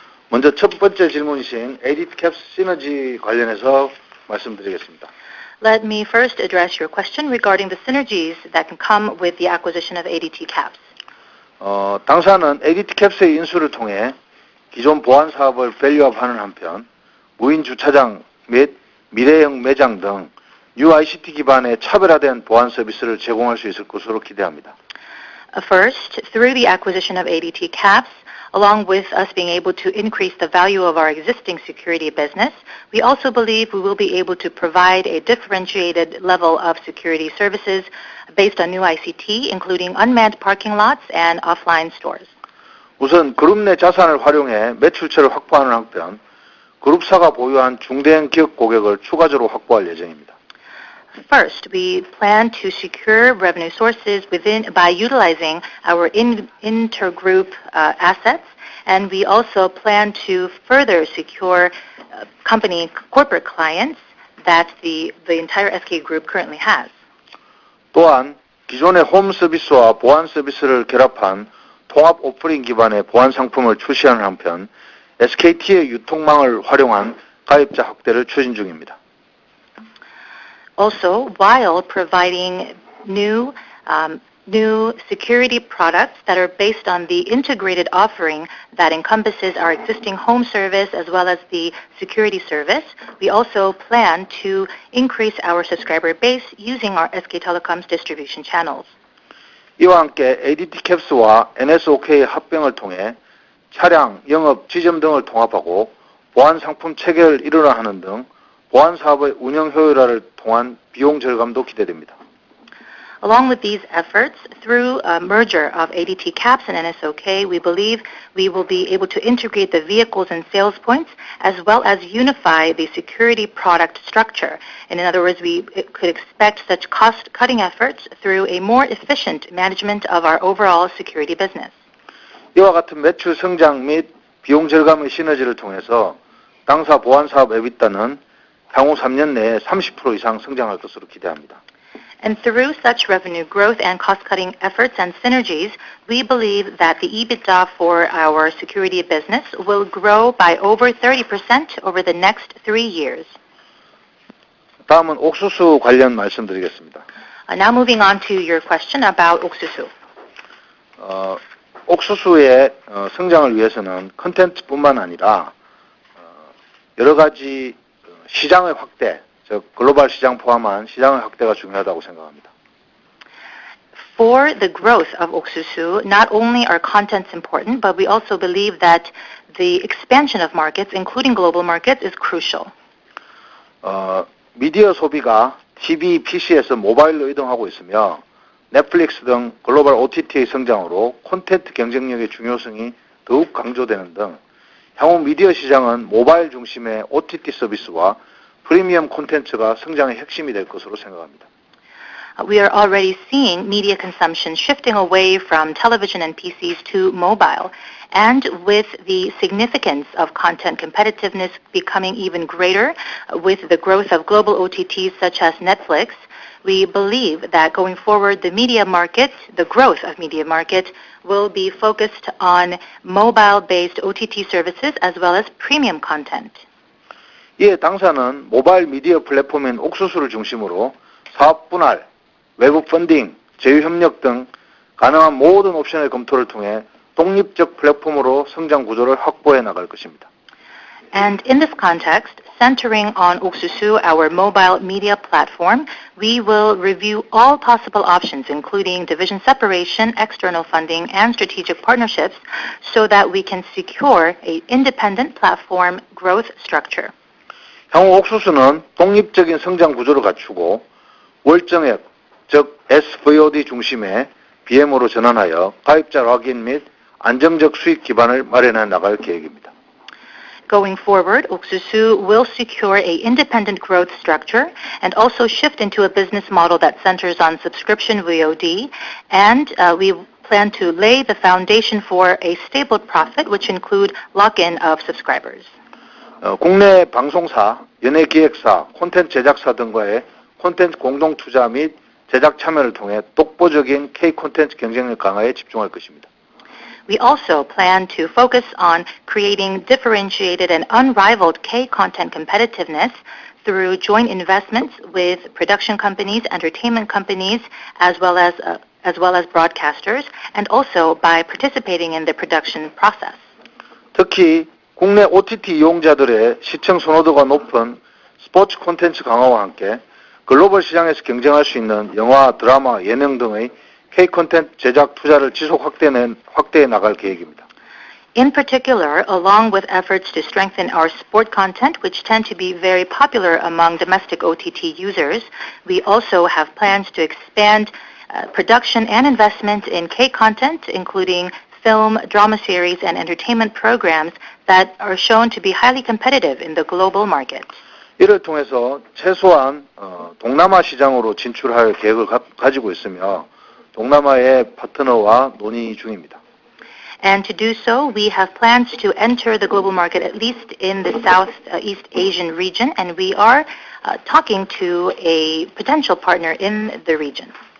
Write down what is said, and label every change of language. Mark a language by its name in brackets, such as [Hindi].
[Korean] 먼저 첫 번째 질문이신 에디캡스 시너지 관련해서 말씀드리겠습니다. [English] Let me first address your question regarding the synergies that can come with the acquisition of ADT Caps. [Korean] 당사는 ADT 캡스의 인수를 통해 기존 보안 사업을 밸류업하는 한편 무인 주차장 및 미래형 매장 등 UICT 기반의 차별화된 보안 서비스를 제공할 수 있을 것으로 기대합니다. [English] First, through the acquisition of ADT Caps, along with us being able to increase the value of our existing security business, we also believe we will be able to provide a differentiated level of security services based on new ICT, including unmanned parking lots and offline stores. [Korean] 우선 그룹 내 자산을 활용해 매출처를 확보하는 한편 그룹사가 보유한 중대형 기업 고객을 추가적으로 확보할 예정입니다. [English] First, we plan to secure revenue sources by utilizing our intergroup assets, and we also plan to further secure corporate clients that the entire SK Group currently has. [Korean] 또한 기존의 홈 서비스와 보안 서비스를 결합한 통합 오프닝 기반의 보안 상품을 출시하는 한편 SKT의 유통망을 활용한 가입자 확대를 추진 중입니다. [English] Also, while providing new security products that are based on the integrated offering that encompasses our existing home service as well as the security service, we also plan to increase our subscriber base using our SK Telecom's distribution channels. [Korean] 이와 함께 ADT 캡스와 NSOK의 합병을 통해 차량, 영업, 지점 등을 통합하고 보안 상품 체계를 일원화하는 등 보안 사업의 운영 효율화를 통한 비용 절감도 기대됩니다. [English] Along with these efforts, through a merger of ADT Caps and NSOK, we believe we will be able to integrate the vehicles and sales points as well as unify the security product structure. And in other words, we could expect such cost-cutting efforts through a more efficient management of our overall security business. [Korean] 이와 같은 매출 성장 및 비용 절감의 시너지를 통해서 당사 보안 사업 EBITDA는 향후 3년 내에 30% 이상 성장할 것으로 기대합니다. [English] And through such revenue growth and cost-cutting efforts and synergies, we believe that the EBITDA for our security business will grow by over 30% over the next 3 years. [Korean] 다음은 옥수수 관련 말씀드리겠습니다. [English] Now moving on to your question about 옥수수. [Korean] 옥수수의 성장을 위해서는 컨텐츠뿐만 아니라 여러 가지 시장의 확대, 즉 글로벌 시장 포함한 시장의 확대가 중요하다고 생각합니다. [English] For the growth of 옥수수, not only are contents important, but we also believe that the expansion of markets, including global markets, is crucial. [Korean] 미디어 소비가 TV, PC에서 모바일로 이동하고 있으며 넷플릭스 등 글로벌 OTT의 성장으로 콘텐츠 경쟁력의 중요성이 더욱 강조되는 등 향후 미디어 시장은 모바일 중심의 OTT 서비스와 프리미엄 콘텐츠가 성장의 핵심이 될 것으로 생각합니다. [English] We are already seeing media consumption shifting away from television and PCs to mobile. And with the significance of content competitiveness becoming even greater with the growth of global OTTs such as Netflix, we believe that going forward the media market, the growth of media market, will be focused on mobile-based OTT services as well as premium content. [Korean] 이에 당사는 모바일 미디어 플랫폼인 옥수수를 중심으로 사업 분할, 외부 펀딩, 제휴 협력 등 가능한 모든 옵션의 검토를 통해 독립적 플랫폼으로 성장 구조를 확보해 나갈 것입니다. [English] And in this context, centering on 옥수수, our mobile media platform, we will review all possible options, including division separation, external funding, and strategic partnerships, so that we can secure an independent platform growth structure. [Korean] 향후 옥수수는 독립적인 성장 구조를 갖추고 월정액, 즉 SVOD 중심의 BM으로 전환하여 가입자 확인 및 안정적 수익 기반을 마련해 나갈 계획입니다. [English] Going forward, 옥수수 will secure an independent growth structure and also shift into a business model that centers on subscription VOD, and we plan to lay the foundation for a stable profit, which include lock-in of subscribers. [Korean] 국내 방송사, 연예기획사, 콘텐츠 제작사 등과의 콘텐츠 공동 투자 및 제작 참여를 통해 독보적인 K 콘텐츠 경쟁력 강화에 집중할 것입니다. [English] We also plan to focus on creating differentiated and unrivaled K-content competitiveness through joint investments with production companies, entertainment companies, as well as broadcasters, and also by participating in the production process. [Korean] 특히 국내 OTT 이용자들의 시청 선호도가 높은 스포츠 콘텐츠 강화와 함께 글로벌 시장에서 경쟁할 수 있는 영화, 드라마, 예능 등의 K 콘텐츠 제작 투자를 지속 확대해 나갈 계획입니다. [English] In particular, along with efforts to strengthen our sport content, which tend to be very popular among domestic OTT users, we also have plans to expand production and investment in K content, including film, drama series, and entertainment programs that are shown to be highly competitive in the global market. [Korean] 이를 통해서 최소한 동남아 시장으로 진출할 계획을 가지고 있으며 동남아의 파트너와 논의 중입니다. [English] And to do so, we have plans to enter the global market at least in the Southeast Asian region, and we are talking to a potential partner in the region.